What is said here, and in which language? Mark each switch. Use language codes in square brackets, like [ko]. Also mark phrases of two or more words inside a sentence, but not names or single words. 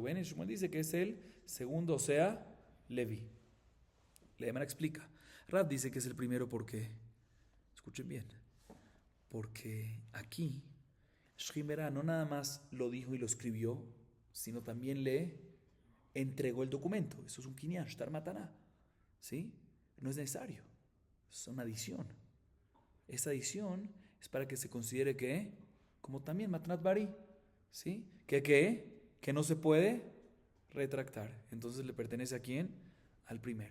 [es] Y Shmuel dice que es el segundo, o sea, Leví. La Gemara explica. Rav dice que es el primero porque, escuchen bien, porque aquí Shrimera no nada más lo dijo y lo escribió, sino también le entregó el documento. Eso es un kinyan, [he] שטר מתנה. [es] ¿Sí? No es necesario. Es una adición. Esa adición es para que se considere que, como también [he] מתנת בריא, [es] ¿sí? Que no se puede retractar. Entonces le pertenece a quién? Al primero.